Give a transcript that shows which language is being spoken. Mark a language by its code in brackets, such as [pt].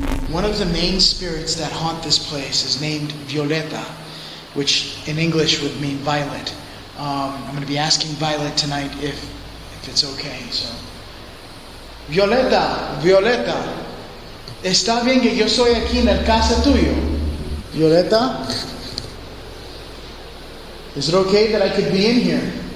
[en] One of the main spirits that haunt this place is named Violeta, which in English would mean violet. I'm going to be asking Violet tonight if it's okay. [es] So, Violeta, Violeta, ¿está bien que yo soy aquí en la casa tuyo? [en] Violeta, is it okay that I could be in here?